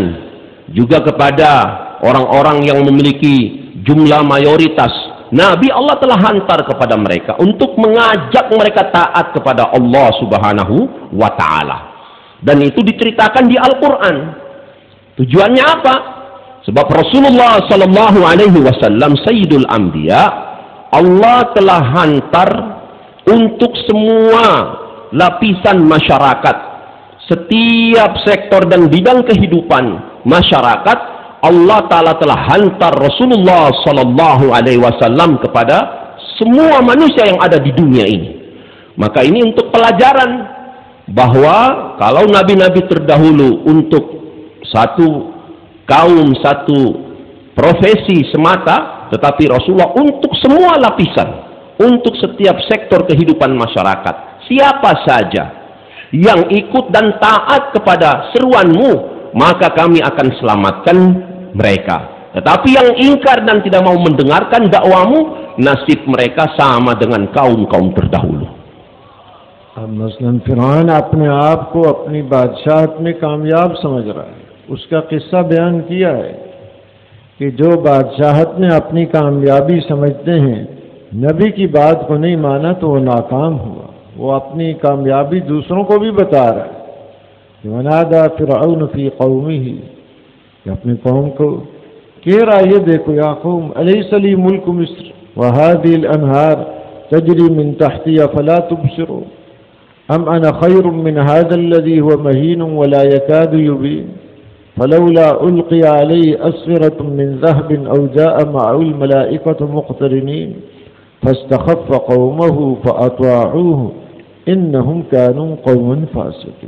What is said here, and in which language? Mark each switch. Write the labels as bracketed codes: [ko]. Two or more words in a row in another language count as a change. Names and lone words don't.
[ms] Juga kepada orang-orang yang memiliki jumlah mayoritas, Nabi Allah telah hantar kepada mereka untuk mengajak mereka taat kepada Allah [ar] سبحانه وتعالى. [ms] Dan itu diceritakan di Al-Quran. Tujuannya apa? Sebab Rasulullah [ar] صلى الله عليه وسلم سيد الأنبياء, [ms] Allah telah hantar untuk semua lapisan masyarakat, setiap sektor dan bidang kehidupan masyarakat. [ar] الله تعالى [ms] telah hantar Rasulullah [ar] صلى الله عليه وسلم [ms] kepada semua manusia yang ada di dunia ini. Maka ini untuk pelajaran bahwa kalau nabi-nabi terdahulu untuk satu kaum, satu profesi semata, tetapi Rasulullah untuk semua lapisan, untuk setiap sektor kehidupan masyarakat. Siapa saja yang ikut dan taat kepada seruanmu, maka kami akan selamatkan mereka. Tetapi yang ingkar dan tidak mau mendengarkan dakwamu, nasib mereka sama dengan kaum-kaum terdahulu. [ur] اب مثلاً فرعون اپنے آپ کو اپنی بادشاہت میں کامیاب سمجھ رہا ہے. اس کا قصہ بیان کیا ہے کہ جو بادشاہت میں اپنی کامیابی سمجھتے ہیں، نبی کی بات کو نہیں مانا تو وہ ناکام ہوا. وہ اپنی کامیابی دوسروں کو بھی بتا رہا ہے. [ar] ونادى فرعون في قومه, [ur] اپنی قوم کو کہہ رہا، یہ دیکھو [ar] يا قوم أليس لي ملك مصر وهذه الأنهار تجري من تحتي أفلا تبصرون أم أنا خير من هذا الذي هو مهين ولا يكاد يبين فلولا ألقي عليه أسورة من ذهب أو جاء معه الملائكة مقترنين فاستخف قومه فأطاعوه إنهم كانوا قوما فاسقين.